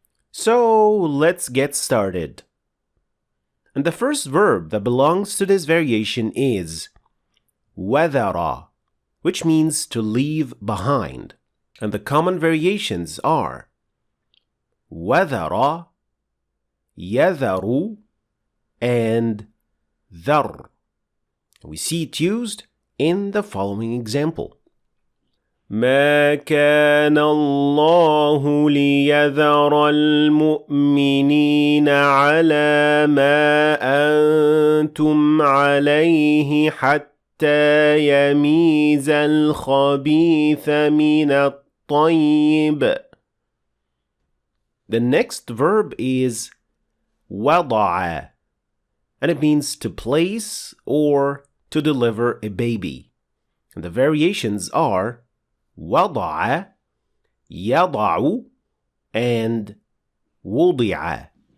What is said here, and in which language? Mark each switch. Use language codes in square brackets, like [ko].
[en] So let's get started. And the first verb that belongs to this variation is wadara, which means to leave behind. And the common variations are wadara, yadharu, and dhar. We see it used in the following example. [ar] ما كان الله ليذر المؤمنين على ما أنتم عليه حتى يميز الخبيث من الطيب. [en] The next verb is وضع, and it means to place or to deliver a baby. And the variations are وضع, يضع, and وضع.